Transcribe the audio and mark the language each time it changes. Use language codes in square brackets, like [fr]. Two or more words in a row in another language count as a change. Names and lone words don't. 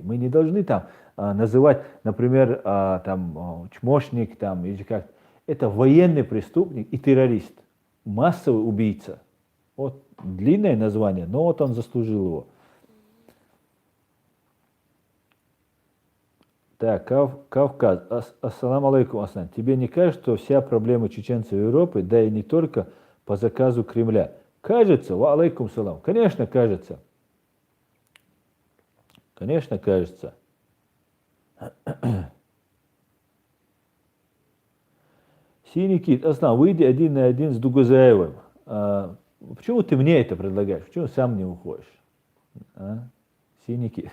[ru] Мы не должны там называть, например, чмошник там, или как. Это военный преступник и террорист. Массовый убийца. Вот длинное название, но вот он заслужил его. Так, Кавказ. [ar] السلام عليكم, [ru] Аслан. Тебе не кажется, что вся проблема чеченцев Европы, да и не только по заказу Кремля? Кажется, [ar] وعليكم سلام. [ru] Конечно, кажется. Конечно, кажется. Синий кит. Аслан, выйди 1 на 1 с Дугузаевым. Почему ты мне это предлагаешь? Почему сам не уходишь? Синий кит.